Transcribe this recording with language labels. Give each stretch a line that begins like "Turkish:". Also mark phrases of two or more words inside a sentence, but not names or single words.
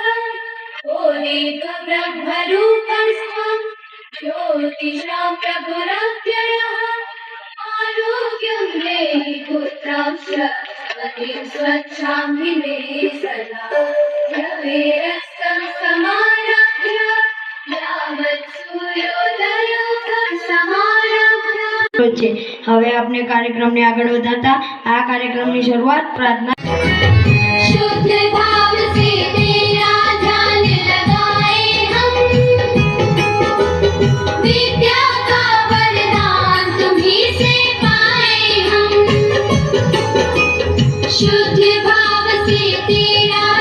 Sanskrit: ओ दीप ब्रह्मरूपस्त्वं, ज्योतिषां प्रभुरव्ययः। आरोग्यं देहि पुत्रां शक्तिं स्वच्छां मे सदा। रवेरस्तं समारभ्य यावत् सूर्योदयो समारभ्य।
Gujarati: હવે આપણે કાર્યક્રમને આગળ વધારતા આ કાર્યક્રમની શરૂઆત પ્રાર્થના।
Hindi: शुद्ध भाव से तेरा ध्यान लगाए हम, विद्या का वरदान तुम्हीं से पाए हम। शुद्ध भाव से तेरा